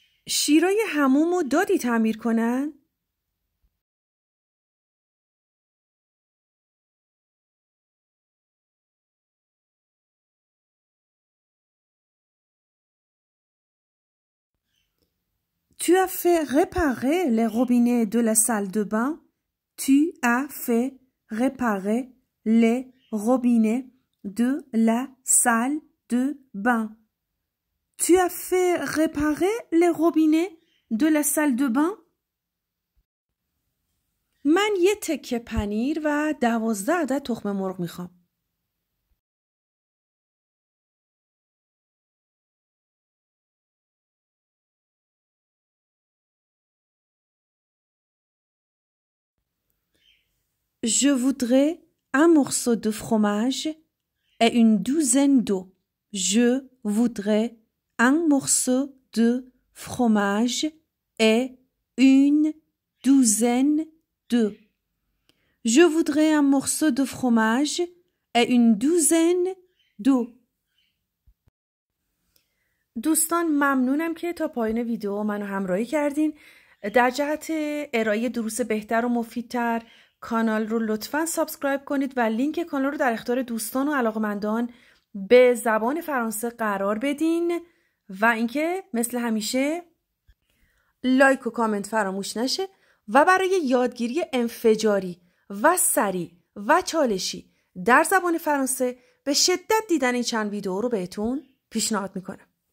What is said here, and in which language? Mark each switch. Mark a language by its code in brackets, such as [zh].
[fa] شیرای حمومو دادی تعمیر کنن؟ [fr] Tu as fait réparer les robinets de la salle de bain. Tu as fait réparer les robinets de la salle de bain. Tu as fait réparer les robinets de la salle de bain. [fa] من یه تکه پنیر و 12 عدد تخم مرغ میخوام. [fr] Je voudrais un morceau de fromage et une douzaine d'œufs. Je voudrais un morceau de fromage et une douzaine d'œufs. Je voudrais un morceau de fromage et une douzaine d'œufs. [fa] دوستان ممنونم که تا پایان ویدیو منو همراهی کردین. در جهت ارائه دروس بهتر و مفیدتر کانال رو لطفاً سابسکرایب کنید و لینک کانال رو در اختیار دوستان و علاقمندان به زبان فرانسه قرار بدین و اینکه مثل همیشه لایک و کامنت فراموش نشه و برای یادگیری انفجاری و سریع و چالشی در زبان فرانسه به شدت دیدن این چند ویدیو رو بهتون پیشنهاد میکنم.